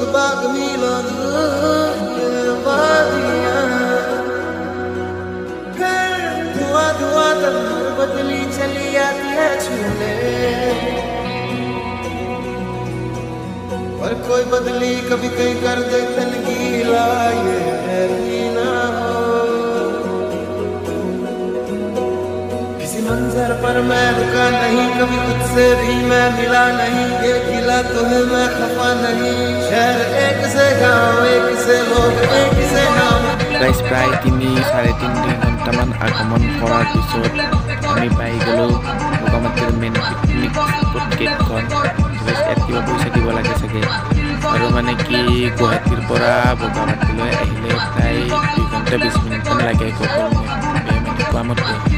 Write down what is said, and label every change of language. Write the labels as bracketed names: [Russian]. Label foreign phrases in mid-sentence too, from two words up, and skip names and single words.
[Hindi] बाग मिलो वादियां धुआं धुआं तक हर बदली चली आती है छूने और कोई बदली कभी कहीं कर दे तन गीला ये भी ना हो किसी मंजर पर मैं रुका नहीं कभी तुझसे भी मैं मिला नहीं ये गिला तो है मैं खफा नहीं शहर एक से गाँव एक से लोग एक से नाम [Assamese] গাইজ প্ৰায় 3-3.5 ঘণ্টামান আগমন কৰাৰ পিছত আমি পাই গ'লোঁ বগামাটিৰ [English] main picnic spot [Assamese] গেটখন। ইয়াত কিবা পইচা দিব লাগে চাগে আৰু মানে কি গুৱাহাটীৰ পৰা বগামাটিলৈ আহিলে প্ৰায় 2 ঘণ্টা 20 মিনিটমান লাগে গুগল মেপ কোৱা মতে।